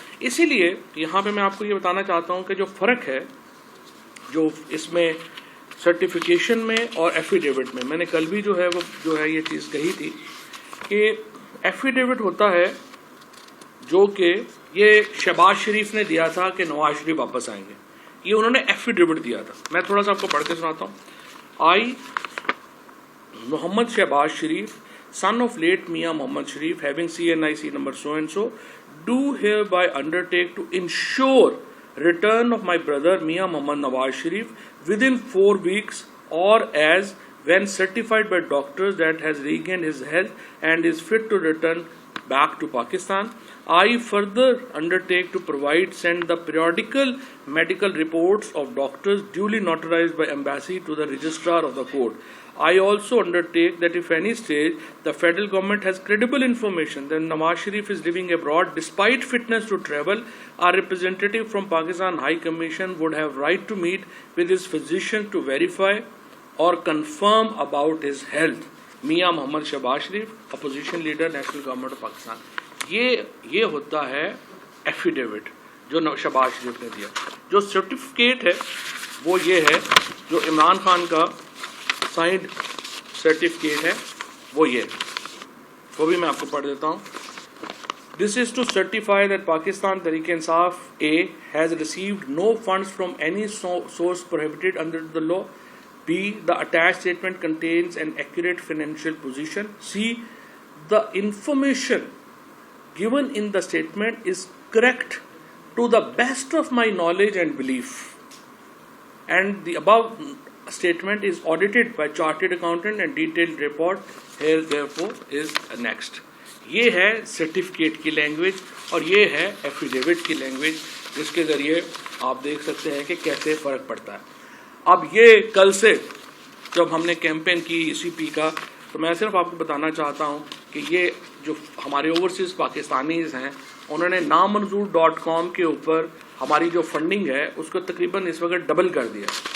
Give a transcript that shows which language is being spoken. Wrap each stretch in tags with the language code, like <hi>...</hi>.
<ur>اسی لیے یہاں پہ میں آپ کو یہ بتانا چاہتا ہوں کہ جو فرق ہے جو اس میں سرٹیفیکیشن میں اور ایفیڈیوٹ میں نے کل بھی جو ہے یہ چیز کہی تھی کہ ایفیڈیوٹ ہوتا ہے جو کہ یہ شہباز شریف نے دیا تھا کہ نواز شریف واپس آئیں گے, یہ انہوں نے ایفیڈیوٹ دیا تھا. میں تھوڑا سا آپ کو پڑھ کے سناتا ہوں.</ur> <en>I Mohammad Shehbaz Sharif son of late Mia Mohammad Sharif having CNIC number so and so do hereby undertake to ensure return of my brother Mia Mohammad Nawaz Sharif within 4 weeks or as when certified by doctors that has regained his health and is fit to return back to Pakistan. I further undertake to send the periodical medical reports of doctors duly notarized by embassy to the registrar of the court. I also undertake that if any stage the federal government has credible information that Nawaz Sharif is living abroad despite fitness to travel, our representative from Pakistan High Commission would have right to meet with his physician to verify or confirm about his health. Mia Mohammad Shahbaz Sharif, opposition leader, National Government of Pakistan.</en> <ur>یہ ہوتا ہے affidavit جو شہباز شریف نے دیا. جو certificate ہے وہ یہ ہے جو عمران خان کا سائنڈ سرٹیفکیٹ ہے وہ یہ, وہ بھی میں آپ کو پڑھ دیتا ہوں.</ur> <en>This is to certify that Pakistan Tehreek-e-Insaf A has received no funds from any source prohibited under the law. B. The attached statement contains an accurate financial position. C. The information given in the statement is correct to the best of my knowledge and belief, and the above statement is audited by chartered accountant and detailed report here therefore is next.</en> <ur>یہ ہے certificate کی language اور یہ ہے affidavit کی language, جس کے ذریعے آپ دیکھ سکتے ہیں کہ کیسے فرق پڑتا ہے. اب یہ کل سے جب ہم نے کیمپین کی سی پی کا, تو میں صرف آپ کو بتانا چاہتا ہوں کہ یہ جو ہمارے اوورسیز پاکستانیز ہیں انہوں نے نامنظور.com کے اوپر ہماری جو فنڈنگ ہے اس کو تقریباً اس وقت ڈبل کر دیا.</ur>